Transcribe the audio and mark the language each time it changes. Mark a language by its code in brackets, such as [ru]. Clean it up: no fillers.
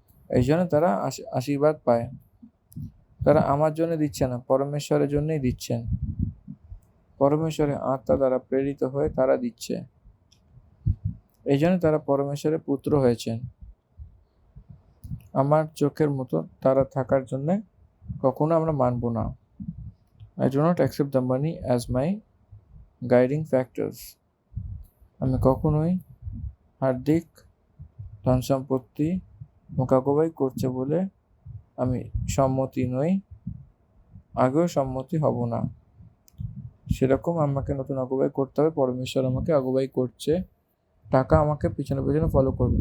[bn] এই জন্য তারা আশীর্বাদ পায়। তারা আমার জন্য দিচ্ছে না, পরমেশ্বরের জন্যই দিচ্ছেন। পরমেশ্বরের আত্মা দ্বারা প্রেরিত হয়ে তারা দিচ্ছে। এই জন্য তারা পরমেশ্বরের পুত্র হয়েছেন। আমার চোখের মতো তারা থাকার জন্য কখনো আমরা মানব না। [en] I do not accept the money as my guiding factors. [bn] আমি কখনোই হার্দিক ধন সম্পত্তি মোকাবেলা করছে বলে আমি সম্মতি নই, আগেও সম্মতি হব না। সেরকম আমাকে নতুন আগুবাই করতে হবে। পরমেশ্বর আমাকে আগুবাই করছে, টাকা আমাকে পিছনে পিছনে ফলো করবে।